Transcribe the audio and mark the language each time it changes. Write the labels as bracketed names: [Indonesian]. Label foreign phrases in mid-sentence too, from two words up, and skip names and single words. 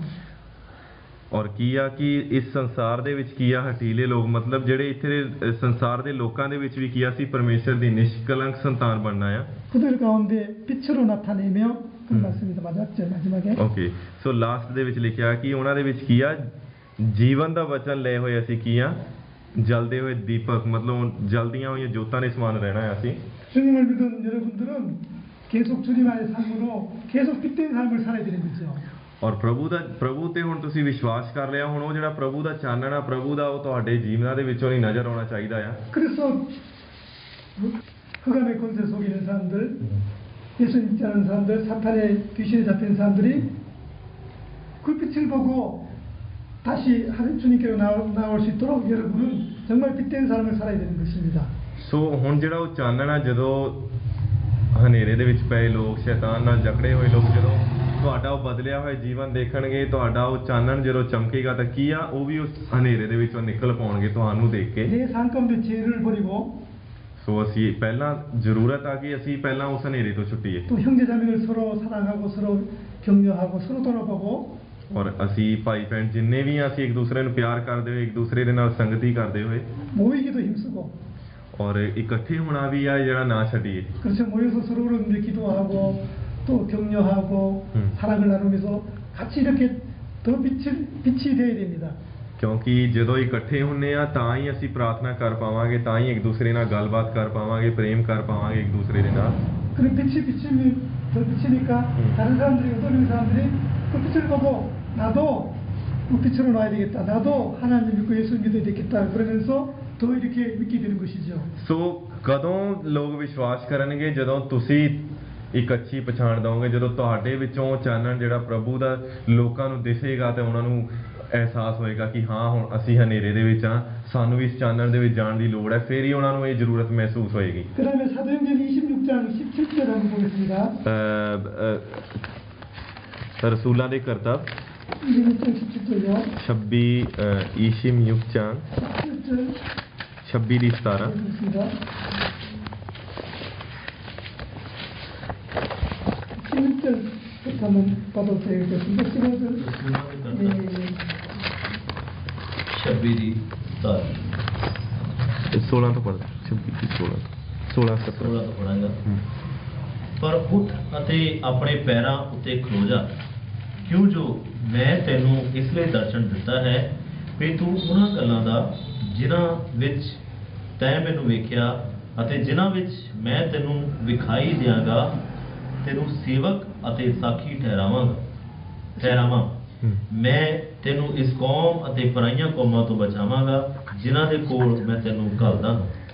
[Punjabi] ਔਰ ਕੀ ਆ ਕਿ ਇਸ ਸੰਸਾਰ ਦੇ ਵਿੱਚ ਕੀ ਆ ਹਟੀਲੇ ਲੋਕ ਮਤਲਬ ਜਿਹੜੇ ਇੱਥੇ ਦੇ ਸੰਸਾਰ ਦੇ ਲੋਕਾਂ ਦੇ ਵਿੱਚ ਵੀ ਕੀ ਆ ਅਸੀਂ ਪਰਮੇਸ਼ਰ ਦੀ ਨਿਸ਼ਕਲੰਕ ਸੰਤਾਨ ਬਣਨਾ ਆ [Korean] 그들 가운데 빛으로 나타내며 그런 말씀입니다. 맞았죠 마지막에. [English] okay so last [Punjabi] ਦੇ ਵਿੱਚ ਲਿਖਿਆ ਕਿ ਉਹਨਾਂ ਦੇ ਵਿੱਚ ਕੀ ਆ ਜੀਵਨ ਦਾ ਵਚਨ ਲਏ ਹੋਏ ਅਸੀਂ ਕੀ ਆ ਜਲਦੇ ਹੋਏ ਦੀਪਕ ਮਤਲਬ ਜਲਦੀਆਂ ਹੋਈਆਂ ਜੋਤਾਂ ਦੇ ਸਮਾਨ ਰਹਿਣਾ ਹੈ ਅਸੀਂ [Korean] 주님을 믿은 여러분들은 계속 주님의 삶으로 계속 빛된 삶을 살아야 되는 거죠. [Punjabi] ਔਰ ਪ੍ਰਭੂ ਤੇ ਹੁਣ ਤੁਸੀਂ ਵਿਸ਼ਵਾਸ ਕਰ ਲਿਆ ਹੁਣ ਉਹ ਜਿਹੜਾ ਪ੍ਰਭੂ ਦਾ ਚਾਨਣ ਆ ਪ੍ਰਭੂ ਦਾ ਉਹ ਤੁਹਾਡੇ ਜੀਵਨਾਂ ਦੇ ਵਿੱਚੋਂ ਨਹੀਂ ਨਜ਼ਰ ਆਉਣਾ ਚਾਹੀਦਾ ਆ [Korean] 그래서 흑암의 권세 속에 있는 사람들, 예수 믿지 않은 사람들, 사탄의 귀신에 잡힌 사람들이 그 빛을 보고 다시 주님께로 나올 수 있도록 여러분은 정말 빛된 삶을 살아야 되는 것입니다. [Punjabi] ਸੋ ਹੁਣ ਜਿਹੜਾ ਉਹ ਚਾਨਣ ਆ ਜਦੋਂ ਹਨੇਰੇ ਦੇ ਵਿੱਚ ਪਏ ਲੋਕ ਸ਼ੈਤਾਨ ਨਾਲ ਜਕੜੇ ਹੋਏ ਲੋਕ ਜਦੋਂ ਤੁਹਾਡਾ ਉਹ ਬਦਲਿਆ ਹੋਇਆ ਜੀਵਨ ਦੇਖਣਗੇ ਤੁਹਾਡਾ ਉਹ ਚਾਨਣ ਜਦੋਂ ਚਮਕੇਗਾ ਤਾਂ ਕੀ ਆ ਉਹ ਵੀ ਉਸ ਹਨੇਰੇ ਦੇ ਵਿੱਚੋਂ ਨਿਕਲ ਪਾਉਣਗੇ ਤੁਹਾਨੂੰ ਦੇਖ ਕੇ [Korean] 내 삶 가운데 죄를 버리고 [Punjabi] ਸੋ ਅਸੀਂ ਪਹਿਲਾਂ ਜ਼ਰੂਰਤ ਆ ਕਿ ਅਸੀਂ ਪਹਿਲਾਂ ਉਸ ਹਨੇਰੇ ਤੋਂ ਛੁੱਟੀਏ [Korean] 또 형제자매를 서로 사랑하고 서로 격려하고 서로 돌아보고 [Punjabi] ਔਰ ਅਸੀਂ ਭਾਈ ਭੈਣ ਜਿੰਨੇ ਵੀ ਆ ਅਸੀਂ ਇੱਕ ਦੂਸਰੇ ਨੂੰ ਪਿਆਰ ਕਰਦੇ ਹੋਏ ਇੱਕ ਦੂਸਰੇ ਦੇ ਨਾਲ ਸੰਗਤੀ ਕਰਦੇ ਹੋਏ [Korean] 모이기도 힘쓰고 [Punjabi] ਔਰ ਇਕੱਠੇ ਹੋਣਾ ਵੀ ਆ ਜਿਹੜਾ ਨਾ ਛੱਡੀਏ [Korean] 그렇죠. 모여서 서로를 위해 기도하고 또 격려하고 사랑을 나누면서 같이 이렇게 더 빛이 되어야 됩니다. [Punjabi] ਕਿਉਂਕਿ ਜਦੋਂ ਇਕੱਠੇ ਹੁੰਨੇ ਆ ਤਾਂ ਹੀ ਅਸੀਂ ਪ੍ਰਾਰਥਨਾ ਕਰ ਪਾਵਾਂਗੇ ਤਾਂ ਹੀ ਇੱਕ ਦੂਸਰੇ ਨਾਲ ਗੱਲਬਾਤ ਕਰ ਪਾਵਾਂਗੇ ਪ੍ਰੇਮ ਕਰ ਪਾਵਾਂਗੇ ਇੱਕ ਦੂਸਰੇ ਦੇ ਨਾਲ [Korean] 그런 빛이 더 비치니까 다른 사람들이 어떤 사람들이 그 빛을 보고 나도 그 빛으로 나와야 되겠다. 나도 하나님 믿고 예수 믿어야 되겠다. 그러면서 더 이렇게 믿게 되는 것이죠. [Punjabi] ਸੋ ਕਦੋਂ ਲੋਕ ਵਿਸ਼ਵਾਸ ਕਰਨਗੇ ਜਦੋਂ ਤੁਸੀਂ ਇੱਕ ਅੱਛੀ ਪਛਾਣ ਦਓਗੇ ਜਦੋਂ ਤੁਹਾਡੇ ਵਿੱਚੋਂ ਚਾਨਣ ਜਿਹੜਾ ਪ੍ਰਭੂ ਦਾ ਲੋਕਾਂ ਨੂੰ ਦਿਸੇਗਾ ਤੇ ਉਹਨਾਂ ਨੂੰ ਅਹਿਸਾਸ ਹੋਏਗਾ ਕਿ ਹਾਂ ਹੁਣ ਅਸੀਂ ਹਨੇਰੇ ਦੇ ਵਿੱਚ ਆ ਸਾਨੂੰ ਵੀ ਇਸ ਚਾਨਣ ਦੇ ਵਿੱਚ ਜਾਣ ਦੀ ਲੋੜ ਹੈ ਫਿਰ ਹੀ ਉਹਨਾਂ ਨੂੰ ਇਹ ਜ਼ਰੂਰਤ ਮਹਿਸੂਸ ਹੋਏਗੀ [Korean] 그다음에 사도행전 26장 17절 한번 보겠습니다. [Punjabi] ਰਸੂਲਾਂ ਦੇ ਕਰਤੱਵ [Korean] 26장 17절요. 26 ਈਸ਼ਮ ਯੁਕਚਾਂ 17절 [Punjabi] 26 ਦੀ 17 [Korean] 읽겠습니다. 16절부터 한번 봐도 되겠습니다. 15절. [Punjabi] 26 ਦੀ 16 ਤੋਂ ਪੜ੍ਹ 26 ਦੀ 16 16 17 16 ਤੋਂ ਪੜਾਂਗਾ ਪਰ ਉੱਠ ਅਤੇ ਆਪਣੇ ਪੈਰਾਂ ਉੱਤੇ ਖਲੋ ਜਾ ਕਿਉਂ ਜੋ ਮੈਂ ਤੈਨੂੰ ਇਸ ਲਈ ਦਰਸ਼ਨ ਦਿੱਤਾ ਹੈ ਵੀ ਤੂੰ ਉਹਨਾਂ ਗੱਲਾਂ ਦਾ ਜਿਨ੍ਹਾਂ ਵਿੱਚ ਤੈਂ ਮੈਨੂੰ ਵੇਖਿਆ ਅਤੇ ਜਿਨ੍ਹਾਂ ਵਿੱਚ ਮੈਂ ਤੈਨੂੰ ਵਿਖਾਈ ਦਿਆਂਗਾ ਤੈਨੂੰ ਸੇਵਕ ਅਤੇ ਸਾਖੀ ਠਹਿਰਾਵਾਂ ਮੈਂ ਤੈਨੂੰ ਇਸ ਕੌਮ ਅਤੇ ਪਰਾਈਆਂ ਕੌਮਾਂ ਤੋਂ ਬਚਾਵਾਂਗਾ ਜਿਨ੍ਹਾਂ ਦੇ ਕੋਲ ਮੈਂ ਤੈਨੂੰ ਘੱਲਦਾ ਹਾਂ